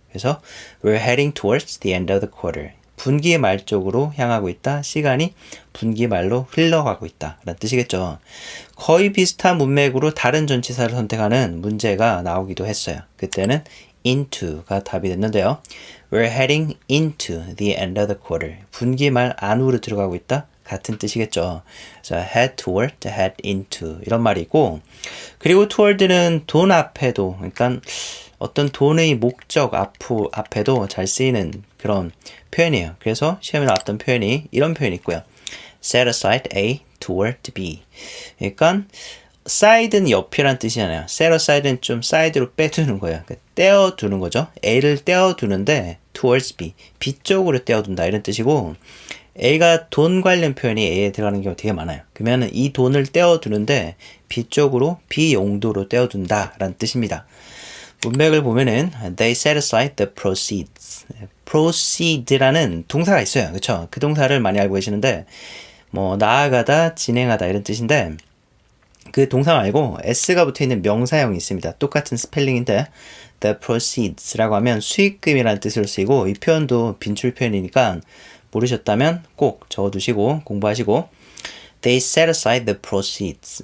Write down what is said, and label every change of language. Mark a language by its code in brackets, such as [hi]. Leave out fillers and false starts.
[en] 그래서 we're heading towards the end of the quarter. [ko] 분기 말 쪽으로 향하고 있다. 시간이 분기 말로 흘러가고 있다. 라는 뜻이겠죠. 거의 비슷한 문맥으로 다른 전치사를 선택하는 문제가 나오기도 했어요. 그때는 into가 답이 됐는데요. [en] We're heading into the end of the quarter. [ko] 분기 말 안으로 들어가고 있다. 같은 뜻이겠죠. 그래서 head toward, head into 이런 말이 있고 그리고 toward는 돈 앞에도 그러니까 어떤 돈의 목적 앞에도 잘 쓰이는 그런 표현이에요. 그래서 시험에 나왔던 표현이 이런 표현이 있고요. [en] Set aside A toward B. [ko] 그러니까 side는 옆이란 뜻이잖아요. set aside는 좀 사이드로 빼두는 거예요. 그러니까 떼어두는 거죠. A를 떼어두는데 towards B. B 쪽으로 떼어둔다 이런 뜻이고 A가 돈 관련 표현이 A에 들어가는 경우가 되게 많아요. 그러면 이 돈을 떼어두는데 B 쪽으로 B 용도로 떼어둔다 라는 뜻입니다. [en] 문맥을 보면은 they set aside the proceeds. [ko] proceed라는 동사가 있어요. 그렇죠? 그 동사를 많이 알고 계시는데 뭐 나아가다, 진행하다 이런 뜻인데 그 동사 말고 s가 붙어 있는 명사형이 있습니다. 똑같은 스펠링인데 the proceeds라고 하면 수익금이라는 뜻으로 쓰이고 이 표현도 빈출 표현이니까 모르셨다면 꼭 적어두시고 공부하시고 They set aside the proceeds.